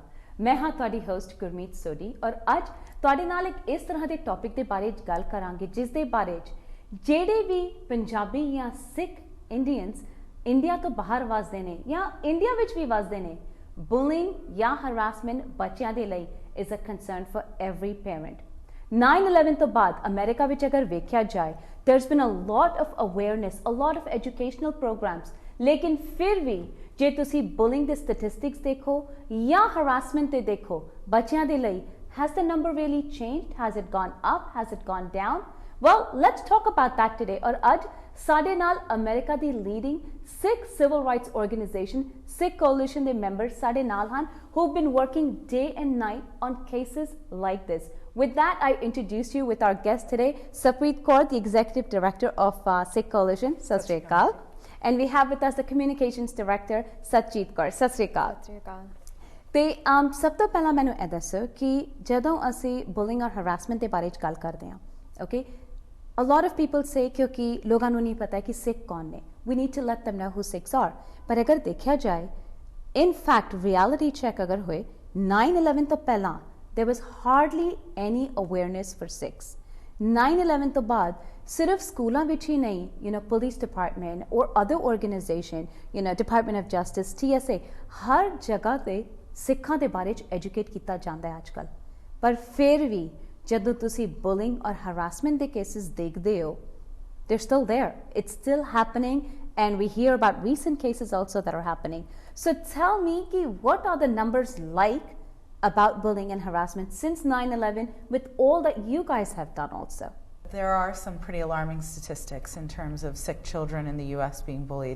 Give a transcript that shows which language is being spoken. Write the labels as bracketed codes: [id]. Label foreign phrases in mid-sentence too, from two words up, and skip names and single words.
[pa] ਮੈਂ ਹਾਂ ਤੁਹਾਡੀ ਹੋਸਟ ਗੁਰਮੀਤ ਸੋਢੀ ਔਰ ਅੱਜ ਤੁਹਾਡੇ ਨਾਲ ਇੱਕ ਇਸ ਤਰ੍ਹਾਂ ਦੇ ਟੌਪਿਕ ਦੇ ਬਾਰੇ ਗੱਲ ਕਰਾਂਗੇ ਜਿਸ ਦੇ ਬਾਰੇ ਜਿਹੜੇ ਵੀ ਪੰਜਾਬੀ ਜਾਂ ਸਿੱਖ ਇੰਡੀਅਨਸ ਇੰਡੀਆ ਤੋਂ ਬਾਹਰ ਵਸਦੇ ਨੇ ਜਾਂ ਇੰਡੀਆ ਵਿੱਚ ਵੀ ਵਸਦੇ ਨੇ, ਬੁਲਿੰਗ ਜਾਂ ਹਰਾਸਮੈਂਟ ਬੱਚਿਆਂ ਦੇ ਲਈ [en] is a concern for every parent. [pa] 9/11 ਤੋਂ ਬਾਅਦ ਅਮਰੀਕਾ ਵਿੱਚ ਅਗਰ ਵੇਖਿਆ ਜਾਏ [en] there's been a lot of awareness, a lot of educational programs, [pa] ਲੇਕਿਨ ਫਿਰ ਭੀ ਜੇ ਤੁਸੀ [en] bullying the statistics [pa] ਦੇਖੋ ਯਾ harassment ਤੇ ਦੇਖੋ ਬੱਚੀਆਂ ਦੇ ਲਈ, [en] has the number really changed? Has it gone up? Has it gone down? Well, let's talk about that today. [pa] ਔਰ ਆਜ ਸਾਡੇ ਨਾਲ ਅਮੇਰਿਕਾ ਦੀ [en] leading Sikh civil rights organization, Sikh coalition [pa] ਦੇ members ਸਾਡੇ ਨਾਲ ਹਨ [en] who've been working day and night on cases like this. With that, I introduce you with our guest today, Sapreet Kaur, the Executive Director of Sikh Coalition. [pa] ਸਤ ਸ੍ਰੀ ਅਕਾਲ. [en] And we have with us the Communications Director, Satjeet Kaur. [pa] ਸਤ ਸ੍ਰੀ ਅਕਾਲ. ਸਤ ਸ੍ਰੀ ਅਕਾਲ. ਤੇ ਸਭ ਤੋਂ ਪਹਿਲਾਂ ਮੈਨੂੰ ਇਹ ਦੱਸੋ ਕਿ ਜਦੋਂ ਅਸੀਂ ਬੁਲਿੰਗ ਔਰ ਹਰਾਸਮੈਂਟ ਦੇ ਬਾਰੇ 'ਚ ਗੱਲ ਕਰਦੇ ਹਾਂ, ਓਕੇ, [en] a lot of people say [pa] ਕਿਉਂਕਿ ਲੋਕਾਂ ਨੂੰ ਨਹੀਂ ਪਤਾ ਕਿ ਸਿੱਖ ਕੌਣ ਨੇ, [en] we need to let them know who Sikhs are. [pa] ਪਰ ਅਗਰ ਦੇਖਿਆ ਜਾਏ, [en] in fact, reality check [pa] ਅਗਰ ਹੋਏ, 9/11 ਤੋਂ ਪਹਿਲਾਂ [en] there was hardly any awareness for Sikhs. [pa] 9/11 ਤੋਂ ਬਾਅਦ ਸਿਰਫ ਸਕੂਲਾਂ ਵਿੱਚ ਹੀ ਨਹੀਂ, [en] police department [pa] ਔਰ [en] other organization, [pa] ਡਿਪਾਰਟਮੈਂਟ ਆਫ ਜਸਟਿਸ, TSA, ਹਰ ਜਗ੍ਹਾ ਤੇ ਸਿੱਖਾਂ ਦੇ ਬਾਰੇ 'ਚ ਐਜੂਕੇਟ ਕੀਤਾ ਜਾਂਦਾ ਹੈ ਅੱਜ ਕੱਲ੍ਹ। ਪਰ ਫਿਰ ਵੀ ਜਦੋਂ ਤੁਸੀਂ ਬੁਲਿੰਗ ਔਰ ਹਰਾਸਮੈਂਟ ਦੇ ਕੇਸਿਸ ਦੇਖਦੇ ਹੋ, [en] they're still there. It's still happening, and we hear about recent cases also that are happening. So tell me, what are the numbers like about bullying and harassment since 9/11 with all that you guys have done also? There are some pretty alarming statistics in terms of Sikh children in the US being bullied.